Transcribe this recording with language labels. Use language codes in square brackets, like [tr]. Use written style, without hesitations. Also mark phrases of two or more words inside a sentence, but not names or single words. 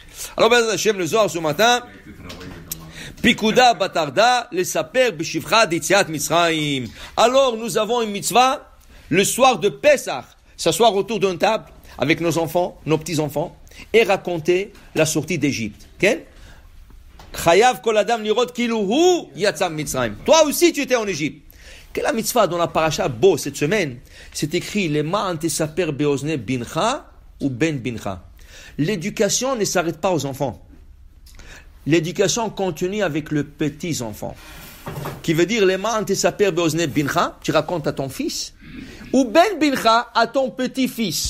[fr] Alors, ben, Hachem, le Zohar ce matin, [he] פקודא בתראה, [fr] le [he] לספר בשבחא דיציאת מצרים. [fr] Alors, nous avons une mitzvah, le soir de Pessah, s'asseoir autour d'une table avec nos enfants, nos petits-enfants, et raconter la sortie d'Égypte. Okay? [he] חייב כל אדם לראות כאילו הוא יצא ממצרים. [fr] Toi aussi, tu étais en Égypte. Quelle est la mitzvah dans la paracha Bo cette semaine? C'est écrit [he] למען תספר באזני בנך ובן בנך. [fr] L'éducation ne s'arrête pas aux enfants. L'éducation continue avec le petit-enfant. Qui veut dire [he] למען תספר באזני בנך, [fr] tu racontes à ton fils, ou [he] בן בנך [fr] à ton petit-fils.